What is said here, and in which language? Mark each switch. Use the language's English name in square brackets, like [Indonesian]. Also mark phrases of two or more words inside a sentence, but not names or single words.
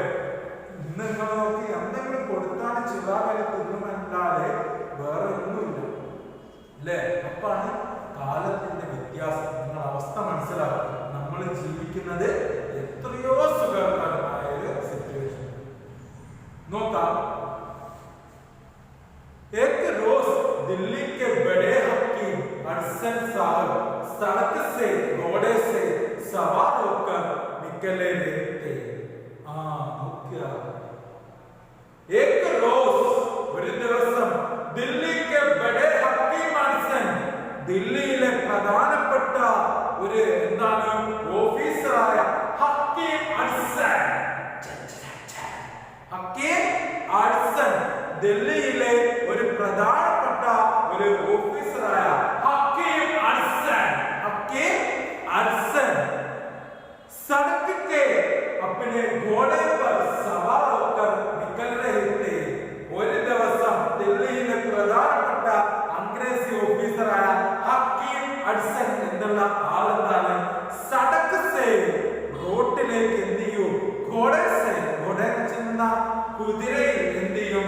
[Malayalam] ഇന്ന് നിങ്ങൾ നോക്കി എന്തെങ്കിലും കൊടുത്താൽ ചിറാഗലി തിന്നുമല്ലാതെ വേറെ ഒന്നുമില്ല അല്ലേ. അപ്പാണ് കാലത്തിന്റെ വ്യത്യാസം. നിങ്ങൾ അവസ്ഥ മനസ്സിലാക്കുക. നമ്മൾ ജീവിക്കുന്നത് എത്രയോ സുഖകരമായ ഒരു സിറ്റുവേഷൻ. നോക്കാം, [Hindi] एक रोज दिल्ली के बड़े हकीम अरसन साहब सड़क से घोड़े से सवार होकर निकले थे. एक रोज [Malayalam] ഒരു ദിവസം ദില്ലിക്ക് [Hindi] बड़े हकीम [Malayalam] അർസൻ, ദില്ലിയിലെ പ്രധാനപ്പെട്ട ഒരു എന്താണ് ഓഫീസറായ ഹക്കീം അർസൻ, ദില്ലിയിലെ ഒരു പ്രധാനപ്പെട്ട ഒരു ഓഫീസറായ ഹക്കീം [Hindi] അർസൻ सड़क के अपने घोड़े पर सवार होकर निकल रहे थे. [Malayalam] ഒരു ദിവസം ദില്ലിയിലെ പ്രധാനപ്പെട്ട അംഗ്രേസി ഓഫീസറായ ഹക്കീം അർസൻ എന്നുള്ള ആളെന്താണ് [Hindi] सड़क से [Malayalam] റോട്ടിലേക്ക് എന്ത് ചെയ്യും? [Hindi] घोड़े से, [Malayalam] ഘോഡെ വെച്ചിരുന്ന കുതിരയിൽ എന്ത് ചെയ്യും?